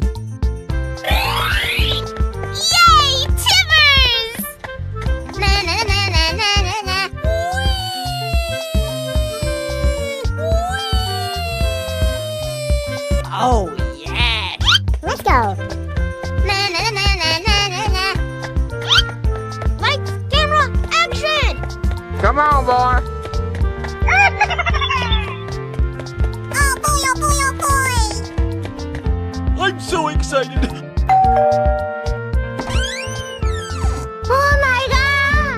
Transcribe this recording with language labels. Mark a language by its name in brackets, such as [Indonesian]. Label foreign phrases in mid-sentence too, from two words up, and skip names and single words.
[English] Yay! Timbers! Na na na na na na na. Oh, yeah! Let's go. Na na na na na na na. Lights, camera, action! Come on, boy. Oh boy, oh boy, oh boy! I'm so excited. Oh my god!